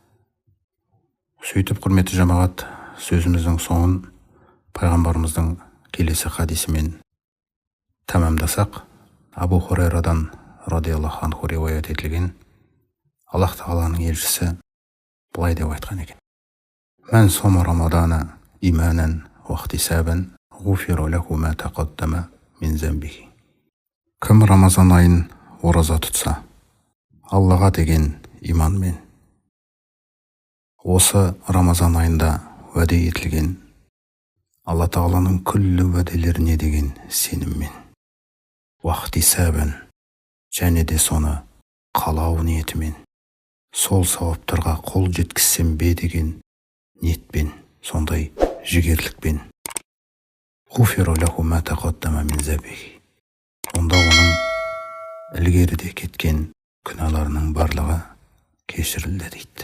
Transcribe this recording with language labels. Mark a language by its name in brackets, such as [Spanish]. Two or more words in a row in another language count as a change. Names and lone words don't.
[Kazakh] Сөйтіп, құрметті жамағат, сөзіміздің соңын пайғамбарымыздың келесі хадисімен тәмамдасақ, Абу Хурайрадан [Arabic] رضي الله عنه [Kazakh] риуаят етілген Аллах тағаланың елшісі былай деп айтқан екен: [Arabic] من صام رمضان إيمانا واحتسابا غفر له ما تقدم من ذنبه. [Kazakh] Кім Рамазан айын ораза тұтса, Аллаға деген иманмен, осы Рамазан айында уәде етілген Алла тағаланың күллі уәделеріне деген сеніммен, [Arabic] واحتسابا, [Kazakh] және де соны қалау ниетімен, сол сауаптарға қол жеткізсем бе деген ниетпен, сондай жігерлікпен, [Arabic] غفر له ما تقدم من ذنبه, [Kazakh] онда оның ілгеріде кеткен күнәларының барлығы кешірілді дейді.